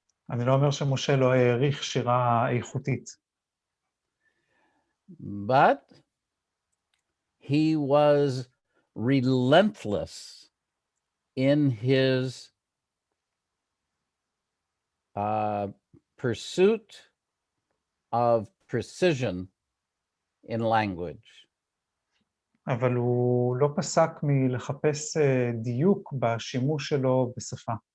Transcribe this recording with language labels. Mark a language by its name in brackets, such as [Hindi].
[Hebrew] אני לא אומר שמשה לא העריך שירה איכותית. [English] But he was relentless in his pursuit of precision in language. [Hebrew] אבל הוא לא פסק מלחפש דיוק בשימוש שלו בשפה.